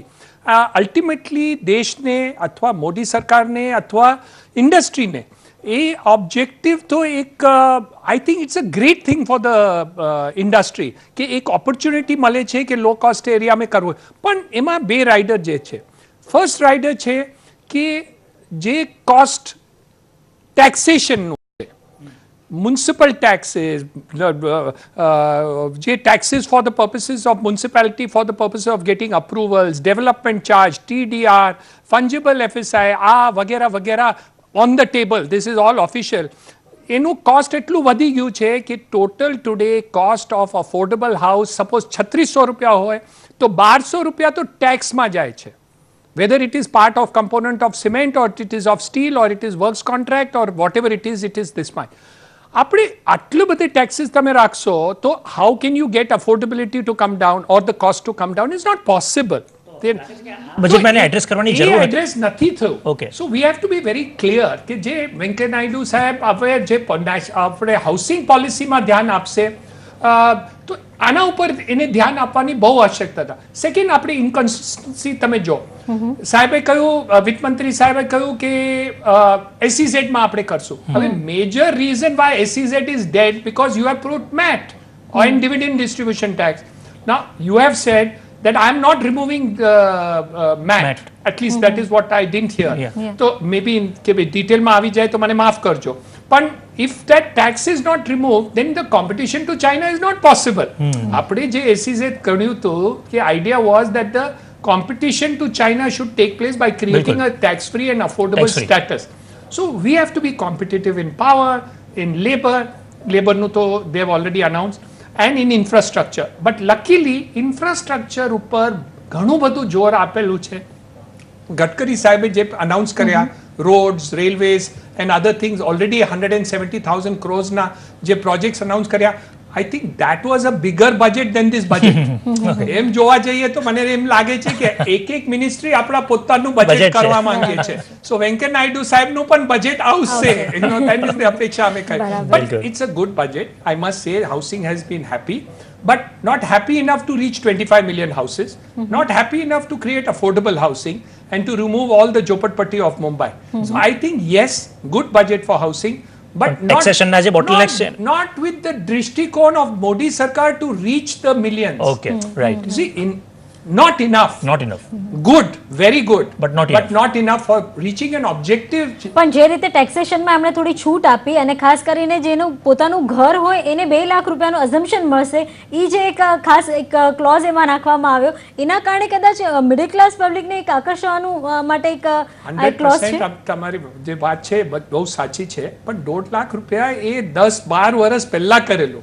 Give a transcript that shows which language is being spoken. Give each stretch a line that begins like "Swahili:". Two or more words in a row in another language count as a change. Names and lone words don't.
Gujarati: અલ્ટિમેટલી દેશને અથવા મોદી સરકારને અથવા ઇન્ડસ્ટ્રીને એ ઓબ્જેક્ટિવ તો એક
English: I think it's a great thing for the industry
Gujarati: કે એક ઓપોર્ચ્યુનિટી મળે છે કે
English: low cost areaમાં
Gujarati: કરવું. પણ એમાં બે રાઇડર જે છે,
English: first rider
Gujarati: છે કે જે
English: cost taxationનું municipal taxes, taxes for the purposes of municipality, for the purposes of getting approvals, development charge, TDR, fungible FSI,
Gujarati: વગેરે વગેરે
English: on the table. This is all official.
Gujarati: એનું કોસ્ટ એટલું વધી ગયું છે કે
English: total today cost of affordable house suppose
Gujarati: 3600 રૂપિયા હોય તો 1200 રૂપિયા તો ટેક્સમાં જાય છે.
English: Whether it is part of component of cement or it is of steel or it is works contract or whatever it is this much.
Gujarati: આપણે આટલું બધી ટેક્સીસ તમે રાખશો તો
English: how can you get affordability to come down or the cost to come down is not possible.
Gujarati: બજેટમાં એને એડ્રેસ કરવાની જરૂર હતી. એડ્રેસ નથી થયું. ઓકે,
English: so we have to be very clear
Gujarati: કે જે વેંકૈયા નાયડુ સાહેબ હવે જે આપણે
English: housing policyમાં
Gujarati: ધ્યાન આપશે તો આના ઉપર એને ધ્યાન આપવાની બહુ આવશ્યકતા હતા. સેકન્ડ, આપણે ઇનકન્સિસ્ટન્સી તમે જો સાહેબે કહ્યું, વિત્ત મંત્રી સાહેબે કહ્યું કે એસઈઝેડમાં આપણે કરશું.
English: હવે major reason why SEZ is dead because you have put MAT on dividend distribution tax. now you have said that I am not removing MAT. At least that is what I didn't hear. So maybe in detail
Gujarati: માં આવી જાય તો મને માફ કરજો.
English: પણ if that tax is not removed, then the competition to China is not possible.
Gujarati: આપણે જે SEZ કર્યું હતું કે
English: idea was that the competition to China should take place by creating a tax-free and affordable status. So we have to be competitive in power, in labor. Laborનું તો they have already announced. And in infrastructure. But luckily, infrastructure
Gujarati: ઉપર ઘણું બધું જોર આપેલું છે. ગડકરી સાહેબે જે અનાઉન્સ કર્યા,
English: roads, railways and other things already
Gujarati: 170,000 crores જે પ્રોજેક્ટ્સ અનાઉન્સ કર્યા,
English: I think that was a bigger budget than this budget.
Gujarati: એમ જોવા જઈએ તો મને એમ લાગે છે કે એક મિનિસ્ટ્રી આપણા પોતાનું બજેટ કરવા માંગે છે. સો વેંકૈયા નાયડુ સાહેબનું પણ બજેટ આવશે, તેની અપેક્ષા અમે કરી.
English: but it's a good budget. I must say housing has been happy, but not happy enough to reach 25 million houses, not happy enough to create affordable housing and to remove all the Jhopatpatti of Mumbai. So I think yes, good budget for housing. But not with the drishtikon of Modi Sarkar to reach the millions. Okay, right. You see, not enough. Not enough. Good, very good. But not enough for reaching an objective.
Gujarati: પણ જે રીતે ટેક્સેશનમાં એમણે થોડી છૂટ આપી અને ખાસ કરીને જેનું પોતાનું ઘર હોય એને 2 લાખ રૂપિયાનું અઝમ્પશન મળશે, એ જે એક ખાસ એક ક્લોઝ એમાં નાખવામાં આવ્યો, એના કારણે કદાચ
English: middle class publicને
Gujarati: એક આકર્ષવાનું માટે એક ક્લોઝ છે. તમારી જે વાત છે બહુ સાચી છે, પણ 1.5 લાખ રૂપિયા એ 10-12 વર્ષ પહેલા કરેલું.